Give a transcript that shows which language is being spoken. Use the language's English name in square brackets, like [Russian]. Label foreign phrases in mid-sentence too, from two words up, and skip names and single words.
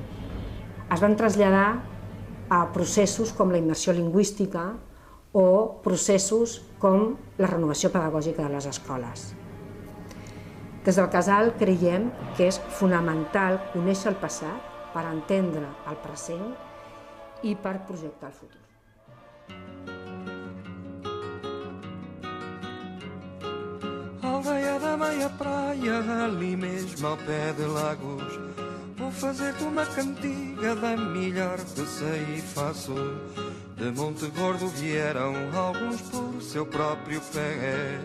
[Catalan] Es van traslladar a processos com la immersió lingüística o processos com la renovació pedagògica de les escoles. Des del Casal creiem que és fonamental conèixer el passat per entendre el present i per projectar el futur. [Portuguese] Aldeia da meia praia, ali mesmo ao pé de Lagos, vou fazer-te uma cantiga da melhor que sei e faço. De Monte Gordo vieram alguns por seu próprio pé.